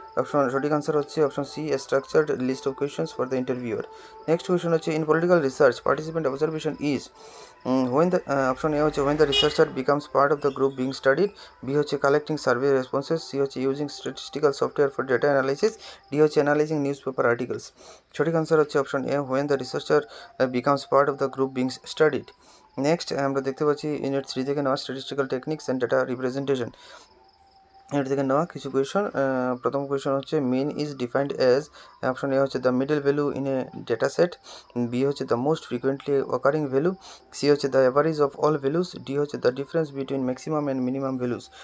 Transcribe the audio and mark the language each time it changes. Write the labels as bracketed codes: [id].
[en] option [bn] সঠিক answer হচ্ছে [en] Option C structured list of questions for the interviewer. Next question হচ্ছে in political research participant observation is when the option A হচ্ছে when the researcher becomes part of the group being studied, B হচ্ছে collecting survey responses, C হচ্ছে using statistical software for data analysis, D হচ্ছে analyzing newspaper articles। সঠিক answer হচ্ছে option A when the researcher becomes part of the group being studied। [bn] Next আমরা দেখতে পাচ্ছি unit 3 থেকে নেওয়া statistical techniques and data representation. এর থেকে নেওয়া কিছু কোয়েশন। [en] প্রথম কোয়েশন হচ্ছে mean is defined as, option A হচ্ছে the middle value in a data set, B হচ্ছে the most frequently occurring value, C হচ্ছে the average of all values, D হচ্ছে the difference between maximum and minimum values.